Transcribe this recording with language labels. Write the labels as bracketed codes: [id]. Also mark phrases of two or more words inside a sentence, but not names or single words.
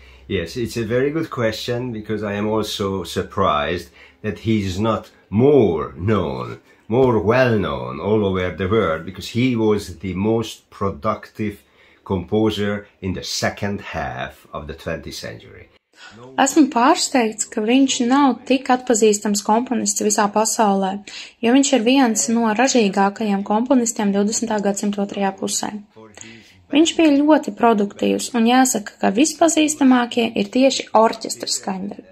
[en] Yes, it's a very good question, because I am also surprised that he's not more known, more well-known all over the world, because he was the most productive composer in the second half of the 20th century. [lv] Esmu pārsteigts, ka viņš nav tik atpazīstams komponists visā pasaulē, jo viņš ir viens no ražīgākajiem komponistiem 20. gadsimta otrajā pusē. Viņš bija ļoti produktīvs, un jāsaka, ka vispazīstamākie ir tieši orķestra skaņdarbi.